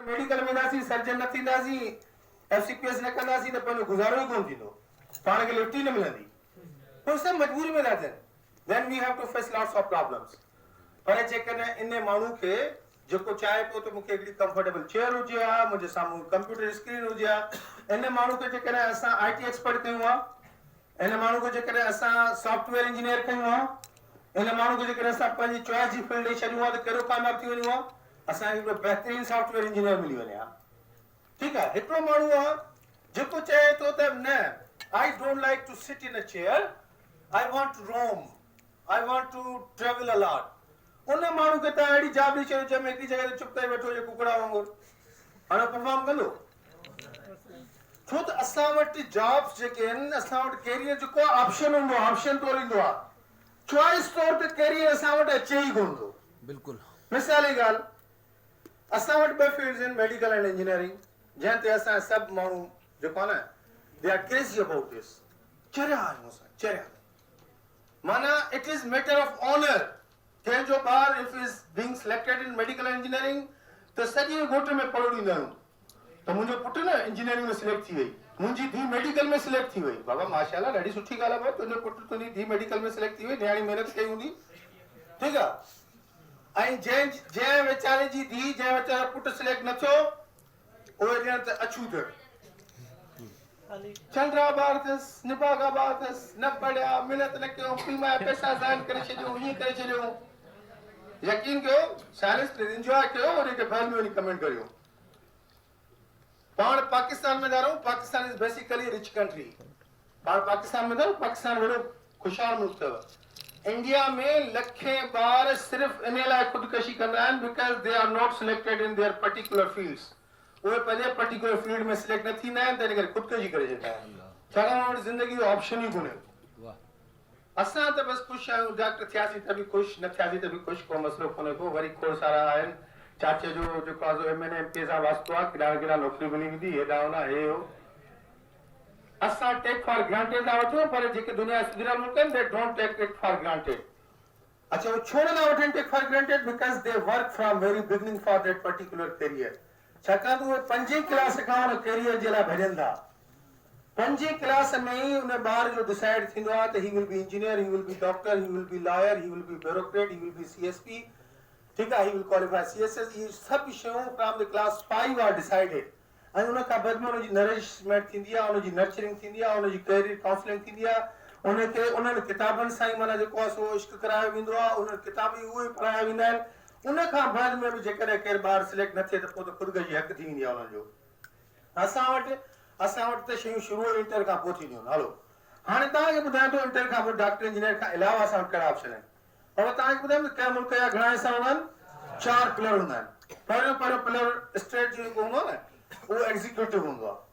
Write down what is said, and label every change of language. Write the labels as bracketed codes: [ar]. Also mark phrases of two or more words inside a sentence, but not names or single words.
[sd] मेडिकल में दासी सर्जन न थींदासी एफसीपीएस न कंदासी त पंहिंजो गुज़ारो ई कोन थींदो पाण खे लिफ्ट ई न मिलंदी पोइ सभु मजबूरी में था थियनि [en] then we have to face lots of problems [sd] पर जेकॾहिं इन माण्हू खे जेको चाहे पियो त मूंखे हिकिड़ी [en] comfortable chair [sd] हुजे हा मुंहिंजे साम्हूं [en] computer screen [sd] हुजे हा इन माण्हू खे जेकॾहिं असां [en] IT expert [sd] कयूं हा इन माण्हू खे जेकॾहिं असां [en] software engineer [sd] कयूं हा इन माण्हू खे जेकॾहिं असां पंहिंजी चॉइस जी फील्ड ॾेई छॾियूं हा त कहिड़ो कामयाब थी वञूं हा असांखे हिकिड़ो बहितरीन [en] software engineer [sd] मिली वञे हा ठीकु आहे हिकिड़ो माण्हू आहे जेको चए थो त न [en] I don't like to sit in a chair I want to roam I want to travel a lot [sd] उन माण्हू खे तव्हां अहिड़ी जॉब ॾेई छॾियो जंहिंमें हिकिड़ी जॻह ते चुप करे वेठो हुजे कुकड़ा वांगुरु हाणे परफॉर्म कंदो छो त असां वटि जॉब्स जेके आहिनि असां वटि कैरियर जेको आहे ऑप्शन हूंदो आहे ऑप्शन तौरु ईंदो आहे चॉइस तौर ते कैरियर असां वटि अचे ई कोन थो बिल्कुलु मिसाल जी ॻाल्हि असां वटि ॿ फील्ड्स आहिनि [en] medical and engineering [sd] जंहिं ते असां सभु माण्हू जेको आहे न [en] they are crazy about this [sd] चरिया आहियूं असां चरिया माना [en] it is matter of [sd] ऑनर कंहिंजो ॿार [en] if is being selected in medical and engineering [sd] त सॼे ॻोठ में पढ़ो ॾींदा आहियूं त मुंहिंजो पुटु न इंजीनियरिंग में सिलेक्ट थी वई मुंहिंजी धीउ मेडिकल में सिलेक्ट थी वई बाबा माशाल्लाह ॾाढी सुठी ॻाल्हि आहे भाउ तुंहिंजो पुटु तुंहिंजी धीउ मेडिकल में सिलेक्ट थी वई नियाणी महिनत कई हूंदी ठीकु आहे ऐं जंहिं वीचारे जी धीउ जंहिं वीचारो पुटु सिलेक्ट न थियो उहे ॼण त अछूत चंद्रा ॿार अथसि निभागा ॿार अथसि न पढ़िया महिनत न कयूं पीमा पैसा ज़ाहिर करे छॾियूं हीअं करे छॾियूं यकीन कयो [en] silence enjoy [sd] कयो वरी हिकु फैल में वञी कमेंट करियो पाण पाकिस्तान में था रहूं [en] Pakistan is basically rich country [sd] पाण पाकिस्तान में था पाकिस्तान वॾो ख़ुशहाल मुल्क अथव इंडिया में लखे ॿार सिर्फ़ु इन लाइ ख़ुदकशी कंदा आहिनि [en] because they are not selected in their particular fields [sd] उहे पंहिंजे [en] particular field [sd] में सिलेक्ट न थींदा आहिनि त इन करे ख़ुदकशी करे छॾींदा आहिनि छाकाणि वटि ज़िंदगी जो ऑप्शन ई कोन्हे असां त बसि ख़ुशि आहियूं डॉक्टर थियासीं त बि ख़ुशि न थियासीं त बि ख़ुशि को मसइलो कोन्हे को वरी खोड़ सारा आहिनि चाचे जो जेको आहे MNA MP सां वास्तो आहे केॾा केॾा नौकिरी मिली वेंदी हेॾा होॾा हे हो असां [en] take for granted [sd] था वठूं पर जेके दुनिया सुधरियल मुल्क आहिनि [en] they don't take it for granted [sd] अच्छा उहे छो नथा वठनि [en] take for granted because they work from very beginning for that particular career [sd] छाकाणि त उहे 5 क्लास खां उन कैरियर जे लाइ भॼनि था 5 क्लास में ही उन ॿार जो डिसाइड थींदो आहे त [en] he will be engineer he will be doctor he will be lawyer he will be bureaucrat he will be CSP [sd] ठीकु आहे [en] he will qualify CSS [sd] इहे सभु शयूं फ्रॉम [en] the class 5 are decided [sd] ऐं उन खां बाद में उनजी नरिशमेंट थींदी आहे उनजी नर्चरिंग थींदी आहे उनजी [en] career counselling [sd] थींदी आहे उनखे उन्हनि किताबनि सां ई माना जेको आहे सो इश्क करायो वेंदो आहे उन किताब ई उहे पढ़ाया वेंदा आहिनि उन खां बाद में बि जेकॾहिं केरु ॿार सिलेक्ट न थिए त पोइ त ख़ुदकशी हक़ थी वेंदी आहे उन्हनि जो असां वटि त शयूं शुरू इंटर खां पोइ थींदियूं आहिनि हलो हाणे तव्हांखे ॿुधायां थो इंटर खां पोइ [en] doctor engineer [sd] खां अलावा असां वटि कहिड़ा ऑप्शन आहिनि पर तव्हांखे ॿुधायां त कंहिं मुल्क जा घणा हिसा हूंदा आहिनि 4 पिलर हूंदा आहिनि पहिरियों [en] pillar state [sd] जो जेको हूंदो आहे न उहो एग्ज़ीक्यूटिव हूंदो